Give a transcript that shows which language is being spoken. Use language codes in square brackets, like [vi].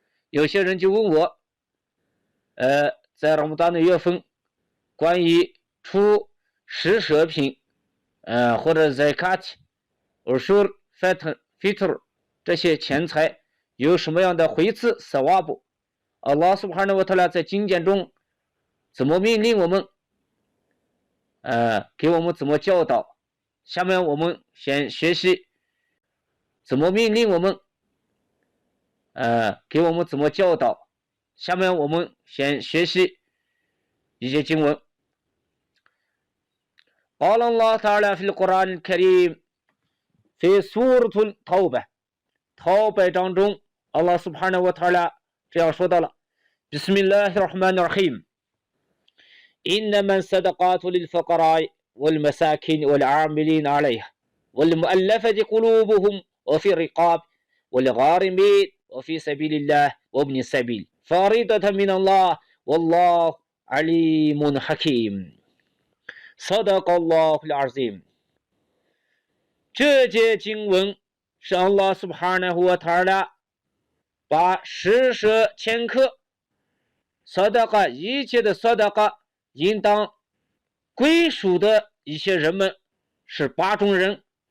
[zh] 有些人就问我在拉姆达的月份关于出施舍品或者 zakat ushur fitr 这些钱财有什么样的回赐 sawab， 阿拉苏巴纳瓦塔拉在经典中怎么命令我们给我们怎么教导。下面我们先学习怎么命令我们给我们怎么教导。下面我们先学习一些经文。 [ar] قال الله تعالى في القرآن الكريم في سورة التوبة [zh] 逃白当中 [ar] Allah سبحانه وتعالى [zh] 这样说到了 [ar] بسم الله الرحمن الرحيم إنما الصدقات للفقراء والمساكين والعاملين عليها والمؤلفة قلوبهم وفي الرقاب والغارمين وفي سبيل الله وابن السبيل فريضة من الله والله عليم حكيم صدق الله العظيم。 [zh] 这节经文是 Allah subhanahu wa ta'ala 把施舍前科 sadaqa 一切的 sadaqa 应当归属的一些人们是8种人。